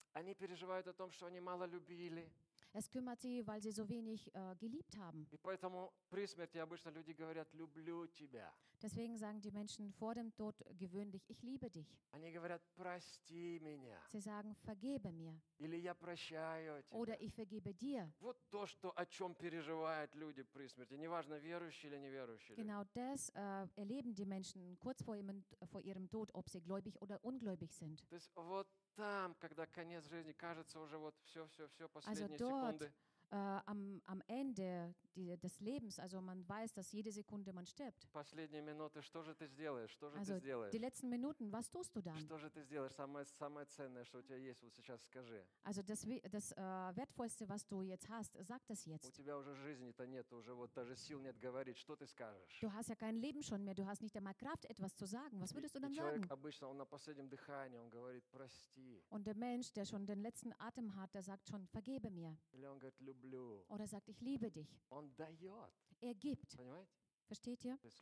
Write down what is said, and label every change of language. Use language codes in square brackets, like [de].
[ru] Они переживают о том, что они мало любили. [de] Es kümmert sie, weil sie so wenig geliebt haben. [ru] И поэтому при смерти обычно люди говорят: «Люблю тебя». [de] Deswegen sagen die Menschen vor dem Tod gewöhnlich: «Ich liebe dich». [ru] Они говорят: «Прости меня». [de] Sie sagen: «Vergebe mir». [ru] Или: «Я прощаю тебя». [de] Oder: «Ich vergebe dir». [ru] Вот то, что о чем переживают люди при смерти, неважно верующие или неверующие. [de] Genau das erleben die Menschen kurz vor ihrem Tod, ob sie gläubig oder ungläubig sind. [ru] То есть вот там, когда конец жизни, кажется уже вот все-все-все, последние [de] also dort, [ru] секунды. [de] Am Ende des Lebens, also man weiß, dass jede Sekunde man stirbt. [ru] Последние минуты, что же ты сделаешь? Что же [de] also [ru] ты сделаешь? [de] Die letzten Minuten, was tust du dann? [ru] Что же ты сделаешь? Самое ценное, что у тебя есть, вот сейчас скажи. [de] Also das Wertvollste, was du jetzt hast, sag das jetzt. [ru] У тебя уже жизни-то нет, уже вот даже сил нет говорить, что ты скажешь? [de] Du hast ja kein Leben schon mehr, du hast nicht einmal Kraft, etwas zu sagen. Was würdest du dann [ru] человек, Человек обычно, он на последнем дыхании, он говорит: «Прости». [de] Und der Mensch, der schon den letzten Atem hat, der sagt schon: «Vergebe mir». Oder sagt: «Ich liebe dich». Er gibt. Versteht ihr?